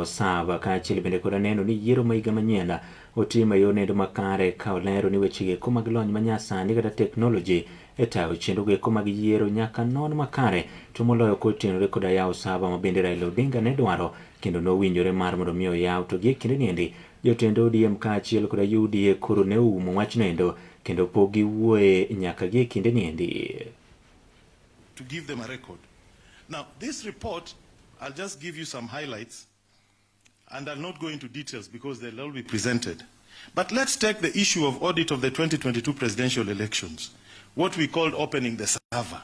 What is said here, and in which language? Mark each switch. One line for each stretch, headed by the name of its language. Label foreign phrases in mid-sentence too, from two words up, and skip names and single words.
Luo (Kenya and Tanzania): Sava kaachiel bende kod neno ni yiero ma higa manyien otim e yor nendo makare ka olero ni wechegi eko mag lony manyasani kata teknoloji e tayo chenrogo eko mag yiero nyaka non makare to moloyo kotenore koda yawo Sava ma bende Raila Odinga ne dwaro kendo nowinjore mar mondo mi oyaw to gi kinde niendi jotend ODM kaachiel koda UDA koro ne oumo wach nendo kendo pok giwuoye nyaka gi kinde niendi.
English: To give them a record. Now, this report, I'll just give you some highlights, and I'll not go into details because they'll all be presented. But let's take the issue of audit of the 2022 presidential elections, what we called opening the Sava.